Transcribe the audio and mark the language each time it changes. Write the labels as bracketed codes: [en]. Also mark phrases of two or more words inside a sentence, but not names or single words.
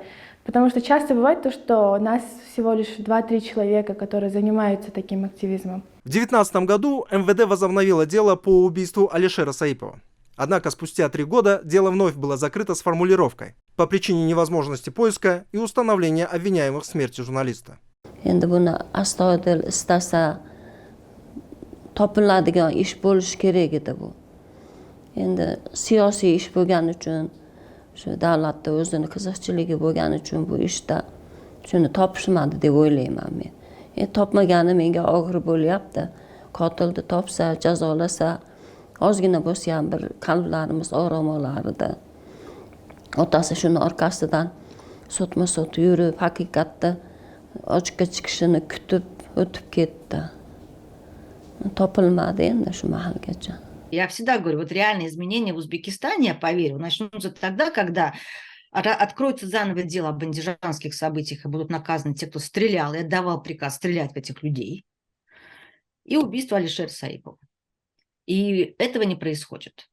[ru] Потому что часто бывает то, что у нас всего лишь 2-3 человека, которые занимаются таким активизмом. В 2019 году МВД возобновило дело по убийству Алишера Саипова. Однако спустя 3 года дело вновь было закрыто с формулировкой по причине невозможности поиска и установления обвиняемых в смерти журналиста. [uz] Shu davlatda o'zini qiziqchiligi bo'lgani uchun bu ishda shuni topishmadi deb o'ylayman men. Topmagani menga og'ir bo'lyapti. Qotilni topsa, jazolasa, ozgina bo'lsa ham bir qalblarimiz orom olardi. Otasi shuni orqasidan sotma-sot yurib, haqiqatda ochiqqa chiqishini kutib o'tib ketdi. Topilmadi endi shu mahalgacha. [ru] Я всегда говорю, вот реальные изменения в Узбекистане, я поверю, начнутся тогда, когда откроется заново дело об андижанских событиях и будут наказаны те, кто стрелял и отдавал приказ стрелять в этих людей, и убийство Алишера Саипова. И этого не происходит.